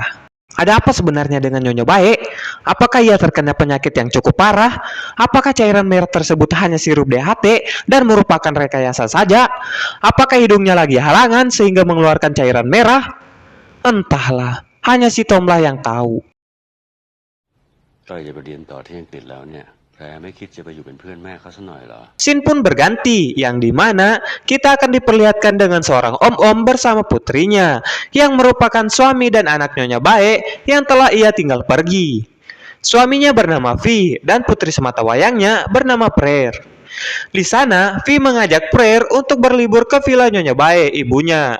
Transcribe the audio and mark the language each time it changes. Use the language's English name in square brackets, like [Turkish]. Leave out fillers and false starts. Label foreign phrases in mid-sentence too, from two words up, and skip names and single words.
[Indonesian] Ada apa sebenarnya dengan Nyonya Bae? Apakah ia terkena penyakit yang cukup parah? Apakah cairan merah tersebut hanya sirup DHT dan merupakan rekayasa saja? Apakah hidungnya lagi halangan sehingga mengeluarkan cairan merah? Entahlah, hanya si Tomlah yang tahu. [Thai] ใกล้จะไปเรียนต่อที่อังกฤษแล้วเนี่ยแพรไม่คิดจะไปอยู่เป็นเพื่อนแม่เขาสักหน่อยเหรอ [Indonesian] Scene pun berganti, yang dimana kita akan diperlihatkan dengan seorang om-om bersama putrinya, yang merupakan suami dan anak Nyonya Bae yang telah ia tinggal pergi. Suaminya bernama Vi, dan putri semata wayangnya bernama Prayer. Di sana, Vi mengajak Prayer untuk berlibur ke villa Nyonya Bae, ibunya.